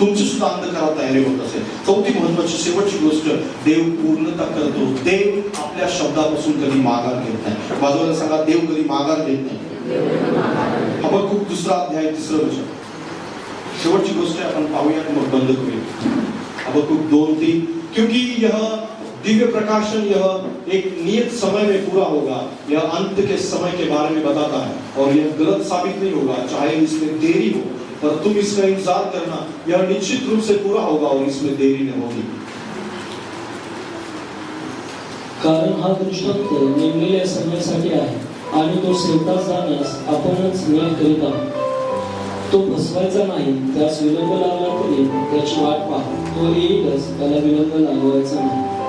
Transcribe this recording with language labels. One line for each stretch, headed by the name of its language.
Marathi: तुमची सुद्धा अंधकारात तयारी होत असेल. चौथी महत्वाची शेवटची गोष्ट, देव पूर्णता करतो. देव आपल्या शब्दापासून कधी माघार घेत नाही. बाजूला सांगा, देव कधी माघार घेत नाही. हबक्कूक 2 अध्याय 3 वचन. शेवटची गोष्ट आपण पाहूया मग बंद करूया. हबक्कूक 2:3.
Hindi: क्योंकि यह दिव्य प्रकाशन यह एक नियत समय में पूरा होगा, यह अंत के समय के बारे में बताता है और यह गलत साबित नहीं होगा, चाहे इसमें देरी हो, पर तुम इसका इंतजार करना, यह निश्चित रूप से पूरा होगा और इसमें देरी नहीं होगी.
Marathi: कारण हा दृष्टांत नेमलेल्या समयासाठी आहे आणि तो सेवकास जाण्यास आपणच न्याय करीत आहोत. तो फसवायचा नाही, त्यास विलंब लागला तरी त्याची वाट पहा, तो येईलच, त्याला विलंब लागवायचा नाही.